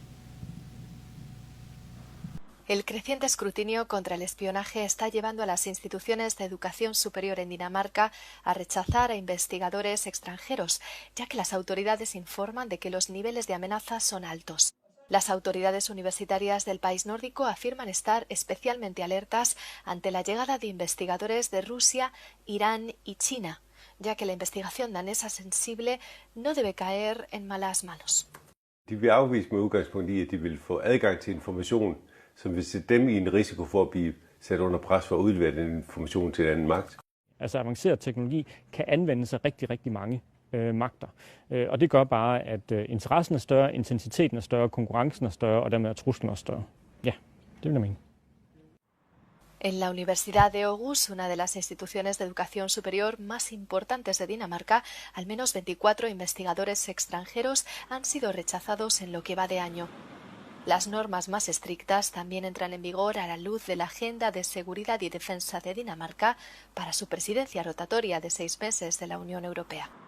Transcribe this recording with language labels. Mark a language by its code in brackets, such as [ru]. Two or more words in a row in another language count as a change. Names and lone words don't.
[es] El creciente escrutinio contra el espionaje está llevando a las instituciones de educación superior en Dinamarca a rechazar a investigadores extranjeros, ya que las autoridades informan de que los niveles de amenaza son altos. Las autoridades universitarias del país nórdico afirman estar especialmente alertas ante la llegada de investigadores de Rusia, Irán y China, ya que la investigación danesa sensible no debe caer en malas manos. [da] De vil afvise med udgangspunkt i, at de vil få adgang til information, som vil sætte dem i en risiko for at blive sat under pres for at udlevere den information til en anden magt. Altså avanceret teknologi kan anvendes af rigtig mange magter. Og det gør bare, at interessen er større, intensiteten er større, konkurrencen er større, og dermed er truslen også større. Ja, det vil jeg mene. [es] En la Universidad de Aarhus, una de las instituciones de educación superior más importantes de Dinamarca, al menos 24 investigadores extranjeros han sido rechazados en lo que va de año. Las normas más estrictas también entran en vigor a la luz de la Agenda de Seguridad y Defensa de Dinamarca para su presidencia rotatoria de 6 meses de la Unión Europea.